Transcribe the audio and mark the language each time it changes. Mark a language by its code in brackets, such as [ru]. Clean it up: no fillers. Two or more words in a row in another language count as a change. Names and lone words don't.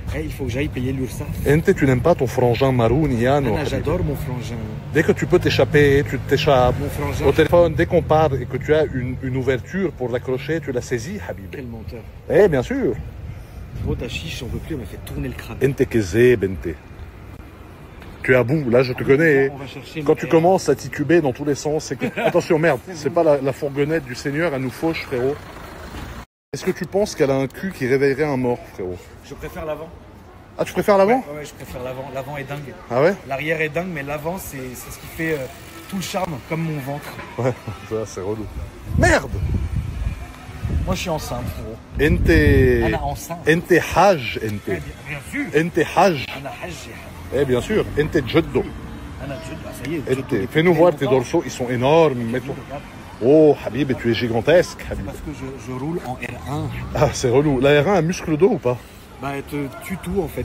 [fr] il faut que j'aille payer l'URSSAF. Ente, tu n'aimes pas ton frangin Maroun, Yann. Anna, j'adore mon frangin. Dès que tu peux t'échapper, tu t'échappes. Mon frangin. Au téléphone, dès qu'on parle et que tu as une ouverture pour l'accrocher, tu la saisis, Habibé. Quel menteur. Eh, bien sûr. Gros, ta chiche, j'en peux plus, elle m'a fait tourner le crâne. [ar] أنت كذاب، أنت. [fr] Tu es à bout, là je te connais. On va chercher Quand une tu paire. commences à tituber dans tous les sens, c'est que... Attention, merde, c'est pas la fourgonnette du Seigneur, elle nous fauche, frérot. Est-ce que tu penses qu'elle a un cul qui réveillerait un mort, frérot? Je préfère l'avant. Ah, tu préfères l'avant? Ouais, je préfère l'avant. L'avant est dingue. Ah ouais? L'arrière est dingue, mais l'avant, c'est ce qui fait tout le charme, comme mon ventre. Ouais, ça c'est relou. Merde! Moi, je suis enceinte, frérot. Ente... Anna, enceinte. [ar] أنت حاج, [fr] Eh ente. bien sûr. [ar] أنت حاج. أنا، حاج. [fr] Eh bien sûr, [ar] أنت جدو. [fr] Ça y est. Fais-nous voir tes dorsaux, ils sont énormes. Mets-toi. Oh, Habib, tu es gigantesque, C'est Habib. parce que je roule en R1. Ah, c'est relou. La R1 a un muscle d'eau ou pas? Bah, elle te tue tout en fait.